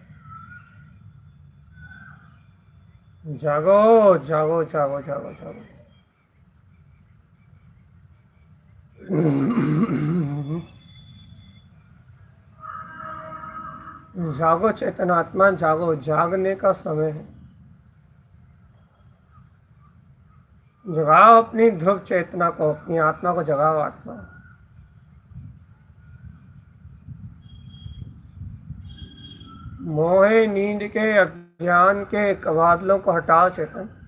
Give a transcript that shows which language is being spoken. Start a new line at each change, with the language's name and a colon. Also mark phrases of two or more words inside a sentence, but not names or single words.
Hindi: जागो जागो जागो जागो जागो। जागो चेतन आत्मा, जागो, जागने का समय है। जगाओ अपनी ध्रुव चेतना को, अपनी आत्मा को जगाओ। आत्मा मोहे नींद के अज्ञान के बादलों को हटाओ चेतन।